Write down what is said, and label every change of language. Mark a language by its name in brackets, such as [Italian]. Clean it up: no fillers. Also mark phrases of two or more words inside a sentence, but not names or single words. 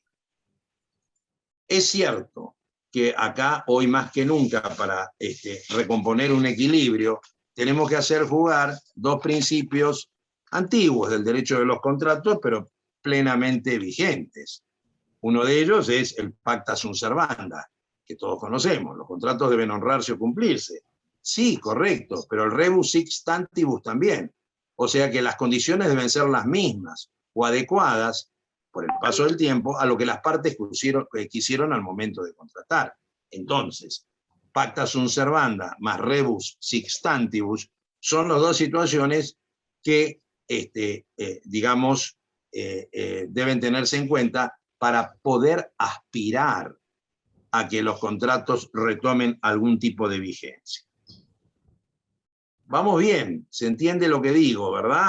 [Spanish] Es cierto que acá, hoy más que nunca, para recomponer un equilibrio, tenemos que hacer jugar dos principios antiguos del derecho de los contratos, pero plenamente vigentes. Uno de ellos es el [Latin] pacta sunt servanda, [Spanish] que todos conocemos. Los contratos deben honrarse o cumplirse. Sí, correcto, pero el [Latin] rebus sic stantibus [Spanish] también. O sea que las condiciones deben ser las mismas o adecuadas por el paso del tiempo a lo que las partes quisieron al momento de contratar. Entonces, [Latin] pacta sunt servanda [Spanish] más [Latin] rebus sic stantibus [Spanish] son las dos situaciones que, deben tenerse en cuenta para poder aspirar a que los contratos retomen algún tipo de vigencia. Vamos bien, se entiende lo que digo, ¿verdad?